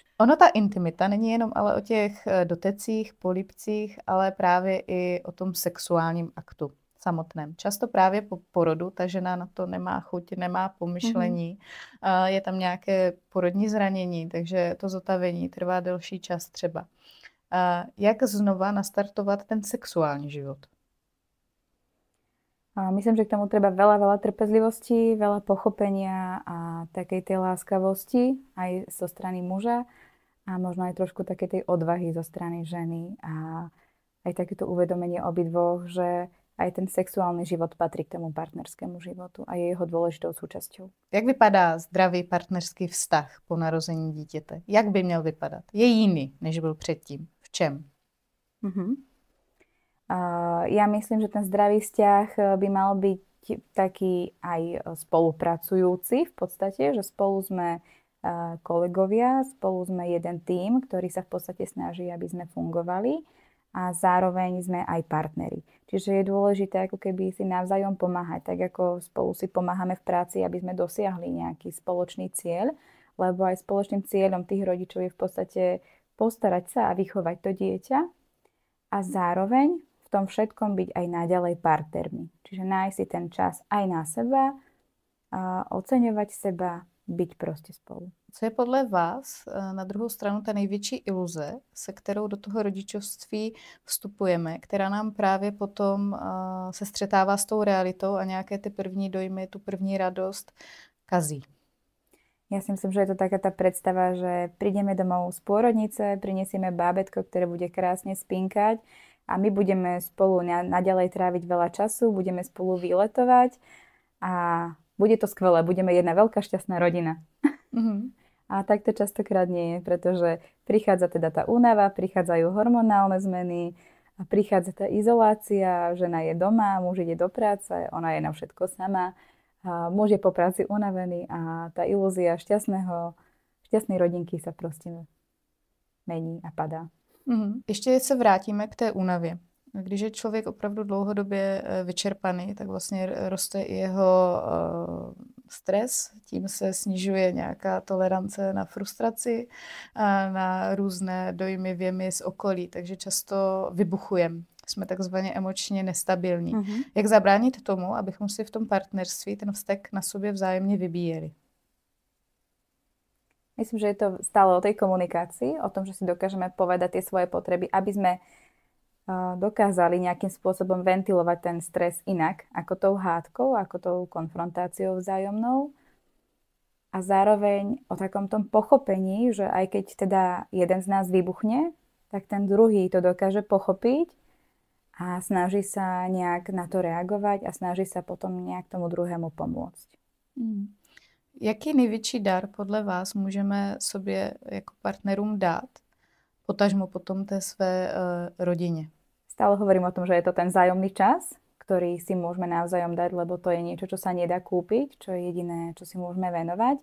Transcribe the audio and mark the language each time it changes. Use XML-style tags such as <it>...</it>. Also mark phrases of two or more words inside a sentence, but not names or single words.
<cs>Ono ta intimita není jenom ale o těch dotecích, polibcích, ale právě i o tom sexuálním aktu samotném. Často právě po porodu ta žena na to nemá chuť, nemá pomyšlení, je tam nějaké porodní zranění, takže to zotavení trvá delší čas třeba. Jak znova nastartovat ten sexuální život?</cs> <sk>Myslím, že k tomu treba veľa trpezlivosti, veľa pochopenia a takej tej láskavosti aj zo strany muža a možno aj trošku také tej odvahy zo strany ženy a aj takéto uvedomenie obidvoch, že aj ten sexuálny život patrí k tomu partnerskému životu a je jeho dôležitou súčasťou.</sk> <cs>Jak vypadá zdravý partnerský vztah po narození dítěte? Jak by měl vypadat? Je jiný, než byl předtím. V čem?</cs> <sk>Ja myslím, že ten zdravý vzťah by mal byť taký aj spolupracujúci v podstate, že spolu sme kolegovia, spolu sme jeden tím, ktorý sa v podstate snaží, aby sme fungovali a zároveň sme aj partneri. Čiže je dôležité ako keby si navzájom pomáhať, tak ako spolu si pomáhame v práci, aby sme dosiahli nejaký spoločný cieľ, lebo aj spoločným cieľom tých rodičov je v podstate postarať sa a vychovať to dieťa a zároveň v tom všetkom byť aj naďalej partnermi. Čiže nájsť si ten čas aj na seba, oceňovať seba, byť proste spolu.</sk> <cs>Co je podle vás na druhou stranu ta největší iluze, se kterou do toho rodičovství vstupujeme, která nám právě potom se střetává s tou realitou a nějaké ty první dojmy, tu první radost kazí?</cs> <sk>Ja si myslím, že je to taká tá predstava, že prídeme domov z pôrodnice, prinesieme bábätko, ktoré bude krásne spinkať a my budeme spolu naďalej tráviť veľa času, budeme spolu výletovať a bude to skvelé, budeme jedna veľká šťastná rodina. Mhm. A tak to častokrát nie je, pretože prichádza teda tá únava, prichádzajú hormonálne zmeny, a prichádza tá izolácia, žena je doma, muž ide do práce, ona je na všetko sama. A muž je po práci unavený a tá ilúzia šťastnej rodinky sa prostě mení a padá.</sk> <cs>Ještě se vrátíme k té únavě. Když je člověk opravdu dlouhodobě vyčerpaný, tak vlastně roste i jeho stres, tím se snižuje nějaká tolerance na frustraci, a na různé dojmy, věmy z okolí, takže často vybuchujeme. Jsme takzvaně emočně nestabilní. Jak zabránit tomu, abychom si v tom partnerství ten vztek na sobě vzájemně vybíjeli?</cs> <sk>Myslím, že je to stále o tej komunikácii, o tom, že si dokážeme povedať tie svoje potreby, aby sme dokázali nejakým spôsobom ventilovať ten stres inak, ako tou hádkou, ako tou konfrontáciou vzájomnou. A zároveň o takom tom pochopení, že aj keď teda jeden z nás vybuchne, tak ten druhý to dokáže pochopiť a snaží sa nejak na to reagovať a snaží sa potom nejak tomu druhému pomôcť.</sk> <cs>Jaký největší dar podle vás můžeme sobě jako partnerům dát, potažmo potom té své rodině?</cs> <sk>Stále hovorím o tom, že je to ten vzájomný čas, ktorý si môžeme navzájom dať, lebo to je niečo, čo sa nedá kúpiť, čo je jediné, čo si môžeme venovať.</sk>